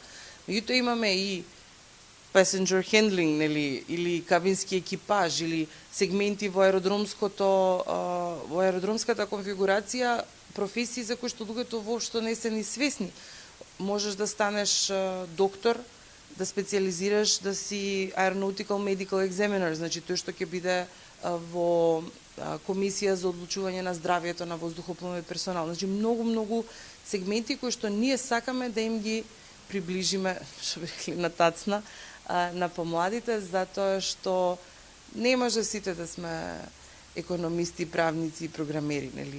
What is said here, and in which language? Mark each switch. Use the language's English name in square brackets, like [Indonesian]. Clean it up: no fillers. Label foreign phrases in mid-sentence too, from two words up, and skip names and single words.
[Macedonian] Меѓутоа имаме и [English] passenger handling, [Macedonian] нели, или кабински екипаж, или сегменти во аеродромската конфигурација, професии за кои што луѓето воопшто не се ни свесни. Можеш да станеш доктор, да специализираш, да си [English] aeronautical medical examiner, [Macedonian] значи тој што ќе биде во комисија за одлучување на здравјето на воздухопловниот персонал. Значи многу сегменти кои што ние сакаме да им ги приближиме, што би рекли, на тацна на помладите, затоа што не може сите да сме економисти, правници и програмери, нели?